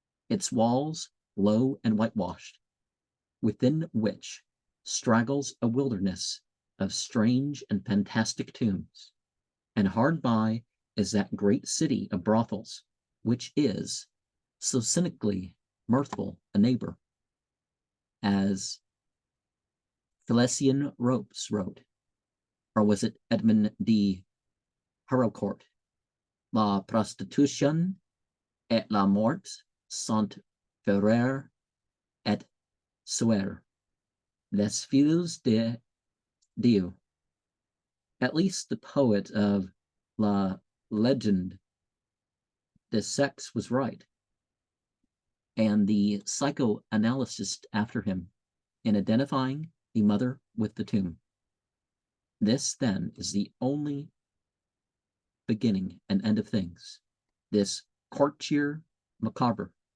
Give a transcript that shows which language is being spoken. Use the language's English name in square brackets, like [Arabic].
[English] Its walls low and whitewashed, within which straggles a wilderness of strange and fantastic tombs, and hard by is that great city of brothels, which is so cynically mirthful a neighbor, as Felician Ropes wrote, or was it Edmond de Haraucourt? [French] La prostitution et la mort sont frères et sœurs, les filles de Dieu. [English] At least the poet of La Legende des Sex was right, and the psychoanalyst after him, in identifying the mother with the tomb. This, then, is the only beginning and end of things, this [French] quartier macabre.